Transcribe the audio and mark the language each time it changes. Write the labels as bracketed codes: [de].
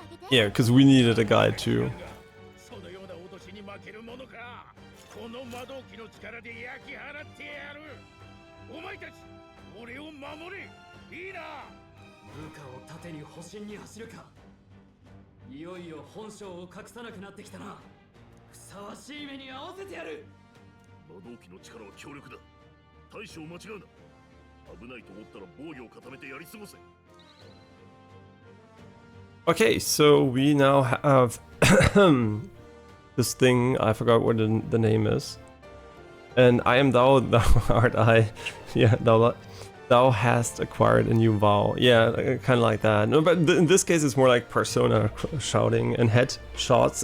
[en] Yeah, because we needed a guide too. [ja] そのような脅しに負けるものか。この魔導機の力で焼き払ってやる。お前たち、俺を守れ。いいな。部下を盾に保身に走るか。いよいよ本性を隠さなくなってきたな。ふさわしい目に合わせてやる。魔導機の力は強力だ。大将間違うな。危ないと思ったら防御を固めてやり過ごせ。 [en] Okay, so we now have this thing, I forgot what the name is. And I am thou, thou art I. Yeah, thou hast acquired a new vow. Yeah, kind of like that. No, but in this case it's more like persona shouting and head shots.